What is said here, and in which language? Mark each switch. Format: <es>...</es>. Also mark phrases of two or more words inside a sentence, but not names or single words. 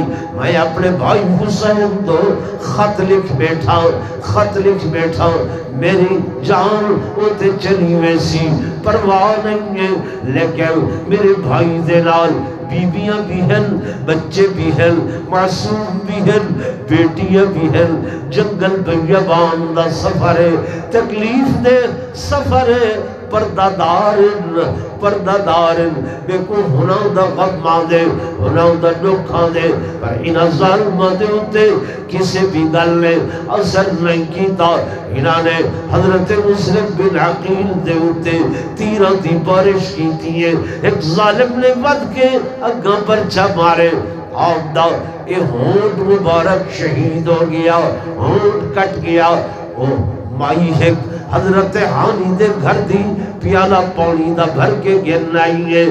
<pa>میں اپنے بھائی حسین دو خط لکھ بیٹھا میری جان ہوتے چلی ویسی پرواہ نہیں ہے, لیکن میرے بھائی دے نال بیویاں بھی ہیں, بچے بھی ہیں, معصوم بھی ہیں, بیٹیاں بھی ہیں. جنگل بیابان دا سفر ہے, تکلیف دے سفر ہے, پردہ دار بے کو ہناں دا غماں دے, ہناں دا دکھاں دے, پر انہاں ظالمہ دے ہوتے کسی بھی گل نے اثر نہیں کیتا. انہاں نے حضرت مسلم بن عقیل دے ہوتے تیرہ دی بارش کیتی ہے. ایک ظالم نے ود کے اگاں پرچہ مارے, آپ دا اے ہونٹ مبارک شہید ہو گیا, ہونٹ کٹ گیا. مائی ہے حضرت ہانی دے گھر دی پیالہ پانی دا بھر کے گن آئی ہے.</pa>